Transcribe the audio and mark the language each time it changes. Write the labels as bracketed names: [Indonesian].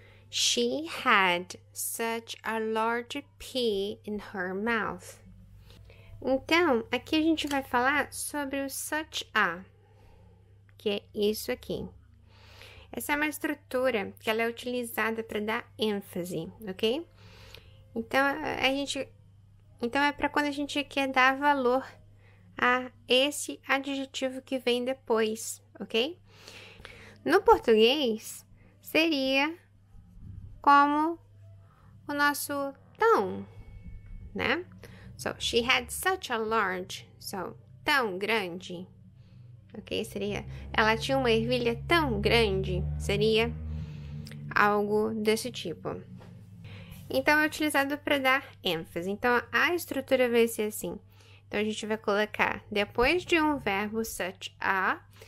[English] She had such a large pea in her mouth. [Portuguese] Então, aqui a gente vai falar sobre o such a, que é isso aqui. Essa é uma estrutura que ela é utilizada para dar ênfase, ok? Então, é para quando a gente quer dar valor a esse adjetivo que vem depois, ok? No português, seria como o nosso tão, né? [English] So, she had such a large, so, [Portuguese] tão grande. Ok? Seria, ela tinha uma ervilha tão grande, seria algo desse tipo. Então, é utilizado para dar ênfase. Então, a estrutura vai ser assim. Então, a gente vai colocar depois de um verbo such a,